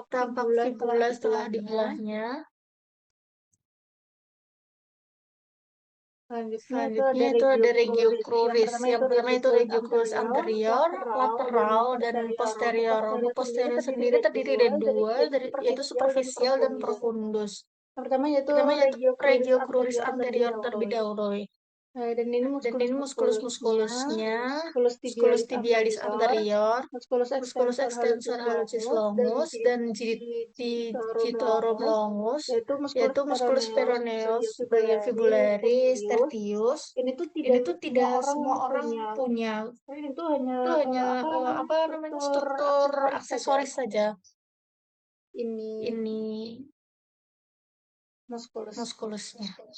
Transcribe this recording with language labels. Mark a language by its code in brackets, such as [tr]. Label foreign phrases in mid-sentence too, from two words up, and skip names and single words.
[id] fibula setelah dibelahnya. Selanjutnya itu ada regiochloris. Yang pertama itu [la] regiochloris anterior, [id] lateral, dan posterior. Untuk posterior sendiri terdiri dari dua, yaitu superficial dan profundus. Pertama yaitu [la] regiochloris anterior [id] terlebih dahulu. Dan ini muskulus-muskulusnya, musculus [la] tibialis anterior, musculus extensor extensor hallucis longus, dan digitorum longus, [id] yaitu [la] musculus peroneus, [id] bagian fibularis, tertius. Ini tuh tidak semua orang punya. Itu hanya struktur aksesoris saja. Ini muskulusnya.